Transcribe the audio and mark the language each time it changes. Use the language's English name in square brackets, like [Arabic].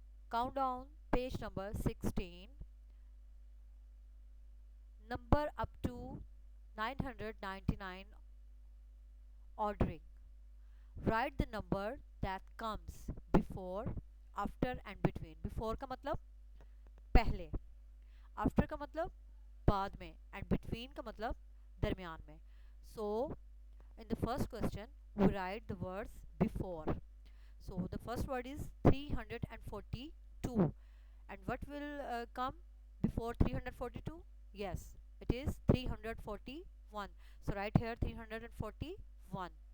[English] Count down page number 16. Number up to 999 ordering. Write the number that comes before, after and between. [Hindi] Before का मतलब पहले, after का मतलब बाद में and between का मतलब दरमियान में. [English] So in the first question we write the words before. So the first word is 342 and what will come before 342? Yes, it is 341. So write here 341.